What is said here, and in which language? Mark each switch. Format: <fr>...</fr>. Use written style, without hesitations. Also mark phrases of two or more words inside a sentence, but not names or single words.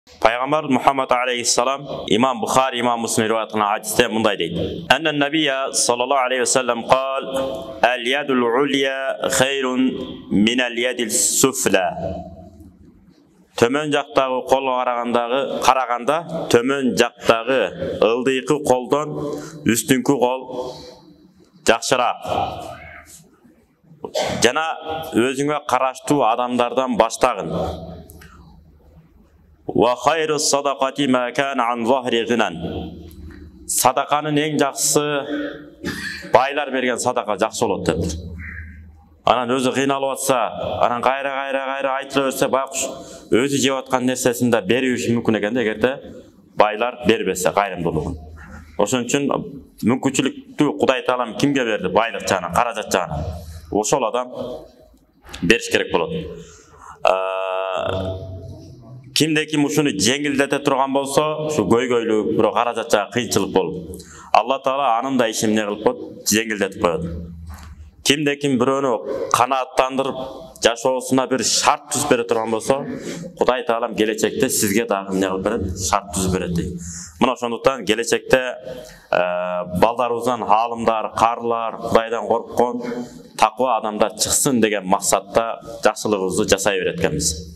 <ky>Пайғамбар Мұхаммад алейхиссалам имам Бухари, имам Муслим риwayat кылган хадисте мындай дейт.</ky> <ar>أن النبي صلى الله عليه وسلم قال: "اليد العليا خير من اليد السفلى."</ar> <ky>Төмөн жактагы колго караганда, төмөн жактагы ылдыйкы колдон үстүнкү кол жакшыраак. Жана өзүңө караштуу адамдардан баштагын.</ky> <ar>وخير الصدقة ما كان عن ظهر غنى.</ar> <ky>Sadaqanын эң жакшысы байлар берген садака жакшы болот деп. Анан өзү кыйналып атса, анан кайра айтыла берсе, байкуш өзү жеп аткан нерсесин да бериши мүмкүн экен да, эгерде байлар бербесе кайрымдуулугун. Ошон үчүн мүмкүнчүлүктү Кудай Таалам кимге берди? Байлык жагынан, каражат жагынан. Ошол адам бериш керек болот. Kimde kim ушуну жеңилдете турган болсо, ушу көйгөйлүк, бирок каражат жагы кыйынчылык болуп, Алла Таала анын да ишин эмне кылып коет? Жеңилдетип коет. Kimde kim бирөөнү канааттандырып, жашоосуна бир шарт түзүп бере турган болсо, Кудай Таалам келечекте сизге дагы эмне кылып берет? Шарт түзүп берет дейт. Мына ошондуктан келечекте балдарыбыздан аалымдар, карылар, Кудайдан корккон, таква адамдар чыксын деген максатта жакшылыгыбызды жасай берет экенбиз.</ky>